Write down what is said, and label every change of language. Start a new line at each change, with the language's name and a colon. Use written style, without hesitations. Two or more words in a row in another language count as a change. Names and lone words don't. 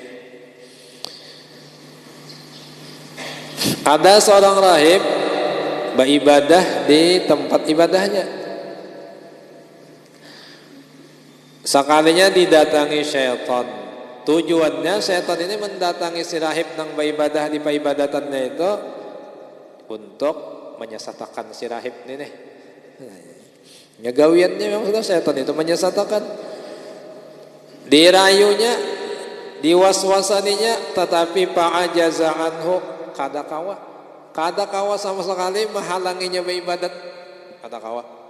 Indonesian: Ada seorang rahib beribadah di tempat ibadahnya. Sekalinya didatangi syaitan. Tujuannya syaitan ini mendatangi si rahib nang beribadah di peribadatannya itu untuk menyesatkan si rahib ini nih. Gawiannya memang sudah syaitan itu menyesatkan.
Banjar: Dirayunya, diwaswasaninya, tetapi
Arabic: فعجز عنه,
Banjar: kada kawa sama sekali menghalanginya beribadat, kada kawa.